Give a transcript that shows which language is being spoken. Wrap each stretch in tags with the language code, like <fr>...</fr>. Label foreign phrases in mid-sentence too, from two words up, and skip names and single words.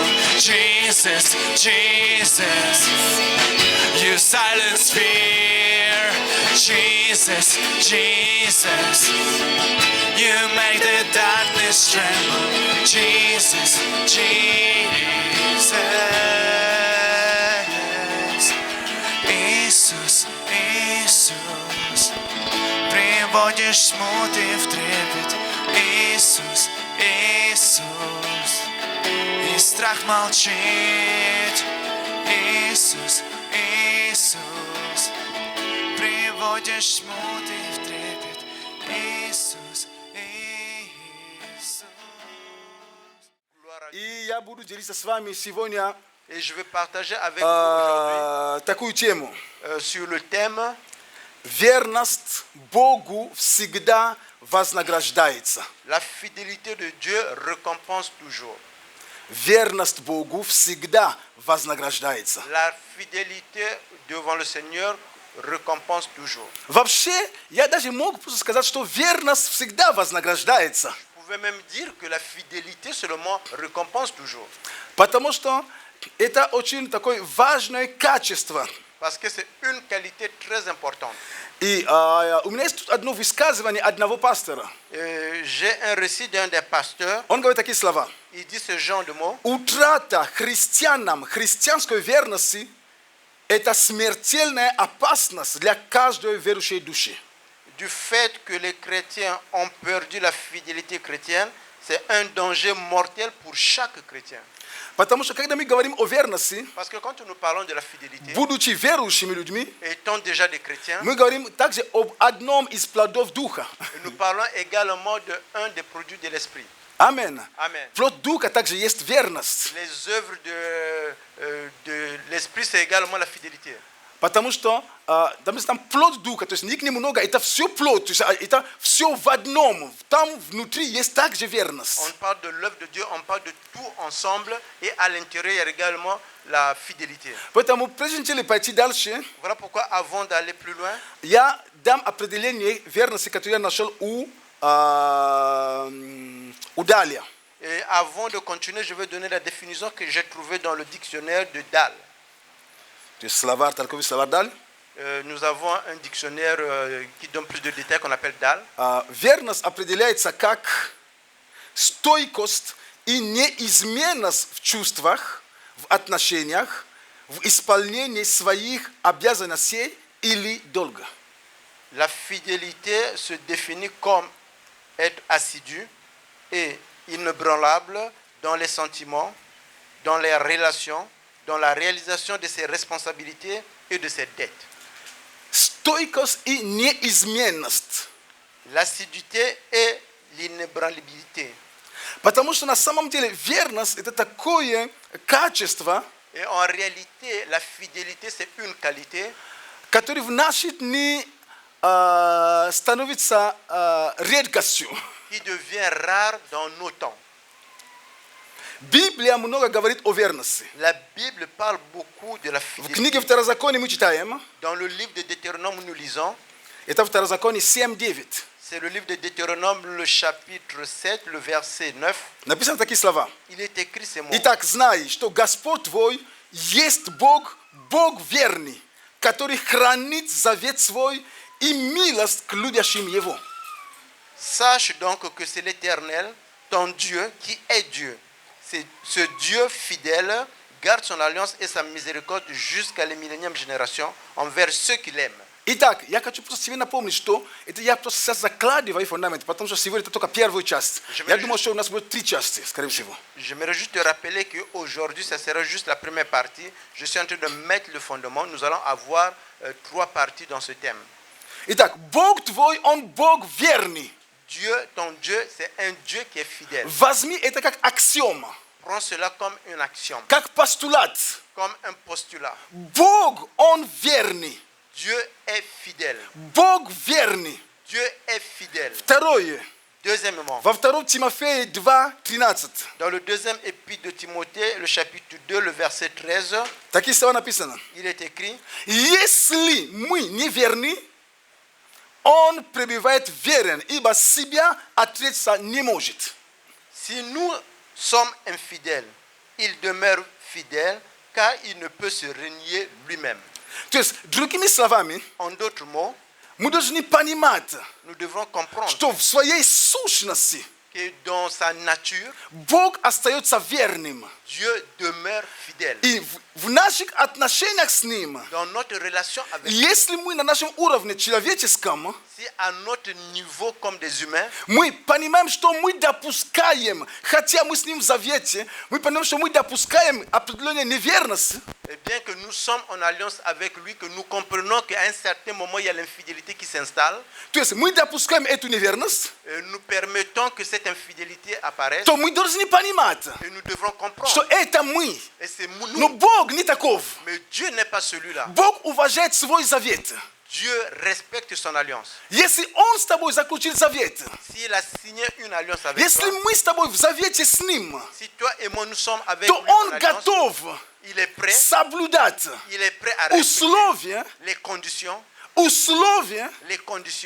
<en>Jesus, Jesus. You silence fear. Jesus, Jesus. You make the darkness tremble. Jesus, Jesus.</en> <ru>Иисус, Иисус. Приводишь смуты в трепет. Иисус, Иисус. И страх молчит. Иисус, Иисус. Приводишь смуты в трепет. Иисус, Иисус. И я буду делиться с вами сегодня</ru> <fr>Et je vais partager avec vous aujourd'hui</fr> <ru>такую тему.</ru> <fr>sur le thème</fr> <ru>Верность Богу всегда вознаграждается.</ru> <fr>la fidélité de Dieu récompense toujours.</fr> <ru>Верность Богу всегда вознаграждается.</ru> <fr>La fidélité devant le Seigneur récompense toujours.</fr> <ru>Вообще, я даже мог просто сказать, что верность всегда вознаграждается.</ru> <fr>Vous pouvez même dire que la fidélité seulement récompense toujours.</fr> <ru>Потому что это очень такое важное качество.</ru> <fr>Parce que c'est une qualité très importante.</fr> <ru>И у меня есть тут одно высказывание одного пастора.</ru> <fr>J'ai un récit d'un des pasteurs.</fr> <ru>Он говорит такие слова.</ru> <fr>Il dit ce genre de mots.</fr> <ru>Утрата христианам христианской верности – это смертельная опасность для каждой верующей души.</ru> <fr>Du fait que les chrétiens ont perdu la fidélité chrétienne, c'est un danger mortel pour chaque chrétien.</fr> <ru>Потому что когда мы говорим о верности,</ru> <fr>Parce que quand nous parlons de la fidélité,</fr> <ru>будучи верующими людьми,</ru> <fr>étant déjà des chrétiens,</fr> <ru>мы говорим также об одном из плодов Духа.</ru> <fr>nous parlons également d'un des produits de l'esprit.</fr> <ru>Аминь.</ru> <fr>Amen.</fr> <ru>Плод Духа также есть верность.</ru> <fr>Les œuvres de l'esprit, c'est également la fidélité.</fr> <ru>Потому что там плод Духа, то есть них немного, это все плод, то есть это все в одном. Там внутри есть также верность.</ru> <fr>On parle de l'œuvre de Dieu, on parle de tout ensemble et à l'intérieur, il y a également la fidélité.</fr> <ru>Поэтому прежде чем пойти дальше,</ru> <fr>Voilà pourquoi avant d'aller plus loin,</fr> <ru>я дам определение верности, которое я нашел у Даля.</ru> <fr>et avant de continuer, je vais donner la définition que j'ai trouvée dans le dictionnaire de Dahl.</fr> <ru>То есть словарь, толковый словарь Даль.</ru> <fr>Nous avons un dictionnaire qui donne plus de détails qu'on appelle Dahl.</fr> <ru>Верность определяется как стойкость и неизменность в чувствах, в отношениях, в исполнении своих обязанностей или долга.</ru> <fr>La fidélité se définit comme être assidu et inébranlable dans les sentiments, dans les relations, dans la réalisation de ses responsabilités et de ses dettes.</fr> <ru>Стойкость и неизменность.</ru> <fr>L'assiduité et l'inébranlabilité.</fr> <ru>Потому что на самом деле верность – это такое качество,</ru> <fr>Et en réalité, la fidélité, c'est une qualité</fr> <ru>которое в наши дни становится редкостью.</ru> <fr>qui devient rare dans nos temps.</fr> <ru>Библия много говорит о верности.</ru> <fr>La Bible parle beaucoup de la</fr> <ru>В</ru> <fr>fidélité.</fr> <ru>книге Второзакония мы читаем,</ru> <fr>Dans le livre de Deutéronome, nous lisons,</fr> <ru>это Второзаконие 7:9.</ru> <fr>C'est le livre de Deutéronome, le chapitre 7, le verset 9.</fr> <ru>Написано такие слова.</ru> <fr>Il est écrit ces mots.</fr> <ru>И так знай, что Господь твой есть Бог, Бог верный, который хранит завет свой и милость к любящим Его.</ru> <fr>Sache donc que c'est l'Éternel, ton Dieu, qui est Dieu. C'est ce Dieu fidèle garde son alliance et sa miséricorde jusqu'à la millénième génération envers ceux qui l'aiment.</fr> <ru>Итак, я хочу просто себе напомнить, что это я просто сейчас закладываю фундамент, потому что сегодня это только первая часть. Я думал, что у нас будет 3 части, скорее всего.</ru> <fr>J'aimerais juste te rappeler qu'aujourd'hui, ça sera juste la première partie. Je suis en train de mettre le fondement. Nous allons avoir 3 parties dans ce thème.</fr> <ru>Итак, Бог твой, Он Бог верный.</ru> <fr>Dieu, ton Dieu, c'est un Dieu qui est fidèle.</fr> <ru>Возьми это как аксиома,</ru> <fr>Prends cela comme une action,</fr> <ru>как постулат.</ru> <fr>comme un postulat.</fr> <ru>Бог, Он верный.</ru> <fr>Dieu est fidèle.</fr> <ru>Бог верный.</ru> <fr>Dieu est fidèle.</fr> <ru>Второе.</ru> <fr>Deuxièmement,</fr> <ru>Во 2 Тимофея 2:13.</ru> <fr>dans le deuxième épître de Timothée, le chapitre 2, le verset 13,</fr> <ru>Такие слова написано.</ru> <fr>il est écrit:</fr> <ru>Если мы неверны, Он пребывает верен, ибо себя отречься не может.</ru> <fr>si nous sommes infidèles, il demeure fidèle, car il ne peut se renier lui-même.</fr> <ru>То есть, другими словами,</ru> <fr>En d'autres mots,</fr> <ru>мы должны понимать,</ru> <fr>nous devrons comprendre</fr> <ru>что в своей сущности</ru> <fr>que dans sa nature,</fr> <ru>Бог остается верным.</ru> <fr>Dieu demeure fidèle.</fr> <ru>И в наших отношениях с Ним,</ru> <fr>Dans notre relation avec lui,</fr> <ru>если мы на нашем уровне человеческом,</ru> <fr>si à notre niveau comme des humains,</fr> <ru>мы понимаем, что мы допускаем, хотя мы с Ним в завете, мы понимаем, что мы допускаем определенную неверность,</ru> <fr>et bien que nous sommes en alliance avec lui, que nous comprenons qu'à un certain moment, il y a l'infidélité qui s'installe,</fr> <ru>то есть мы допускаем эту неверность,</ru> <fr>et nous permettons que cette infidélité apparaisse,</fr> <ru>то мы должны понимать,</ru> <fr>et nous devrons</fr> <ru>что</ru> <fr>comprendre.</fr> <ru>это мы.</ru> <fr>Et c'est nous.</fr> <ru>Но Бог не таков.</ru> <fr>Mais Dieu n'est pas celui-là.</fr> <ru>Бог уважает свой завет.</ru> <fr>Dieu respecte son alliance.</fr> <ru>Если Он с тобой заключил завет,</ru> <fr>S'il a signé une alliance avec</fr> <ru>если</ru> <fr>toi,</fr> <ru>мы с тобой в завете с Ним,</ru> <fr>si toi et moi nous sommes avec</fr> <ru>то</ru> <fr>lui en</fr> <ru>Он</ru> <fr>alliance,</fr> <ru>готов</ru> <fr>il est prêt</fr> <ru>соблюдать</ru> <fr>à respecter</fr> <ru>условия</ru> <fr>les conditions</fr>